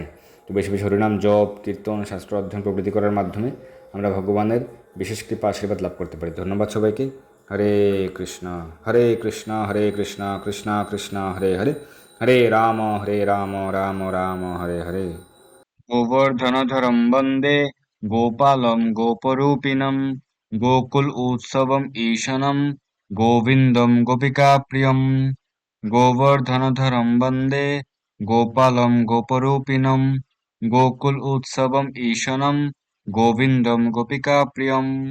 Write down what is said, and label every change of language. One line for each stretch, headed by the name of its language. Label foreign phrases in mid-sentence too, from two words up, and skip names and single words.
Bangla: তো বেশি বেশি হরিনাম জপ, কীর্তন, শাস্ত্র অধ্যয়ন প্রভৃতি করার মাধ্যমে আমরা ভগবানের বিশেষ কৃপা আশীর্বাদ লাভ করতে পারি। ধন্যবাদ সবাইকে।
Sanskrit: হরে কৃষ্ণ হরে কৃষ্ণ হরে কৃষ্ণ কৃষ্ণ কৃষ্ণ হরে হরে, হরে রাম রাম রাম হরে হরে। গোবর্ধনধরম বন্দে গোপালম গোপরূপিণম গোকুল উৎসবম ঈশনম গোবিন্দম গোপিকাপ্রিয়ম। গোবর্ধনধরম বন্দে গোপালম গোপরূপিণম গোকুল উৎসবম ঈশনম গোবিন্দম গোপিকাপ্রিয়ম।